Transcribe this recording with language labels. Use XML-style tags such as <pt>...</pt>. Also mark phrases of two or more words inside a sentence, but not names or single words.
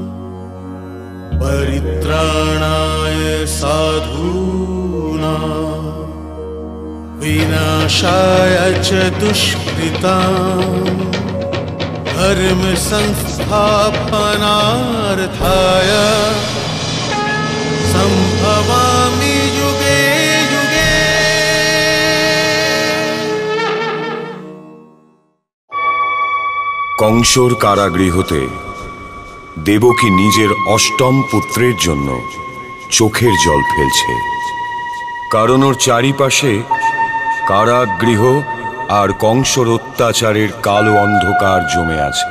<sa>परित्राणाय साधूनां विनाशाय च दुष्कृतां धर्म संस्थापनार्थाय संभवामि युगे युगे।</sa> <bn>কংসর কারাগৃহতে দেবকী নিজের অষ্টম পুত্রের জন্য চোখের জল ফেলছে, কারণ ওর চারিপাশে কারাগৃহ আর কংসর অত্যাচারের কালো অন্ধকার জমে আছে।</bn>